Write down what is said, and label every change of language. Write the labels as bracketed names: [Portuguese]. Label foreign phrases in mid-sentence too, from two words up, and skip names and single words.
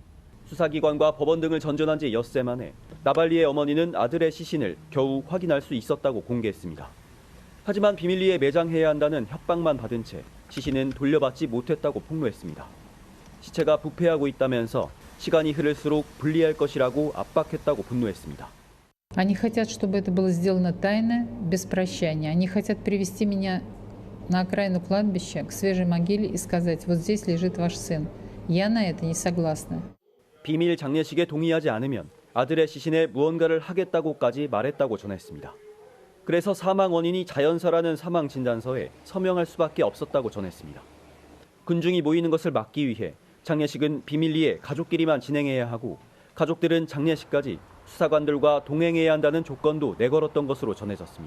[Korean] 수사기관과 법원 등을 전전한 지 엿새 만에 나발리의 어머니는 아들의 시신을 겨우 확인할 수 있었다고 공개했습니다. 하지만 비밀리에 매장해야 한다는 협박만 받은 채 시신은 돌려받지 못했다고 폭로했습니다. 시체가 부패하고 있다면서 시간이 흐를수록 분리할 것이라고 압박했다고 분노했습니다. [Russian] Они хотят, чтобы это было сделано тайно, без прощания. Они хотят привести меня на окраину кладбища, к свежей могиле и сказать: вот здесь лежит ваш сын. Я на это не согласна. [Korean] 비밀 장례식에 동의하지 않으면 아들의 시신에 무언가를 하겠다고까지 말했다고 전했습니다. 그래서 사망 원인이 자연사라는 사망 진단서에 서명할 수밖에 없었다고 전했습니다. 군중이 모이는 것을 막기 위해 장례식은 비밀리에 가족끼리만 진행해야 하고 가족들은 장례식까지 수사관들과 동행해야 한다는 조건도 내걸었던 것으로 전해졌습니다.